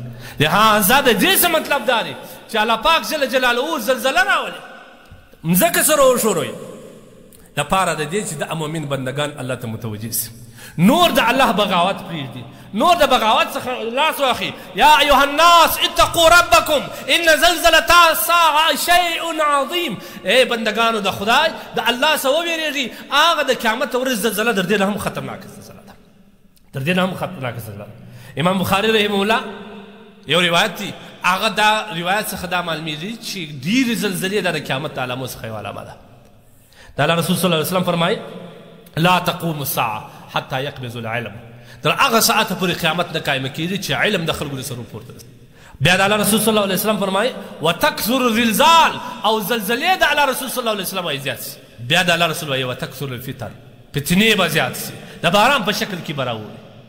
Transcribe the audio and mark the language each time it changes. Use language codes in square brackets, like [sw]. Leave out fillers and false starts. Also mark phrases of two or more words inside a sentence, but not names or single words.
[ps] لهذا د دې څه مطلب دا دی چې الله پاک جل جلاله زلزله راولي، مځکه سره وښوروي دپاره د دې چې د مؤمن بندګان الله ته متوجه سي، نور د الله بغاوت پرېږدي، نور د بغاوت څخه لاس واخلي. [ar] یا ایها الناس اتقوا ربکم ان زلزلة الساعة شیء عظیم. [ps] ای بندگانو د خدای د الله څخه وویرېږئ، هغه د قیامت ورځ زلزله در دې نه هم خطرناکه زلزله ده، در دې نه هم خطرناکه زلزله ده. امام بخاري [ar] رحمه الله [ps] یو روایت دی، هغه دا روایت څخه دا معلومیږي چې ډېرې زلزلې دا د قیامت د علامو څخه یوه علامه ده. د الله رسول [ar] صلی الله علیه وسلم [ps] فرمایي [ar] لا تقوم الساعة حتى يقبض العلم. [ps] تر هغه ساعته پورې قیامت نه قایمه کېږي چې علم د خلکو د سرو پورته رسي. بیا د الله رسول [ar] صلی الله علیه وسلم [ps] فرمایي [ar] وتکثر الزلزال، [ps] او زلزلې د الله رسول [ar] صلی الله علیه وسلم [ps] وایي زیات سي. بیا د الله رسول وایي [ar] وتکثر الفتن، [ps] فتنې به زیات سي، د باران په شکل کې به راوړي.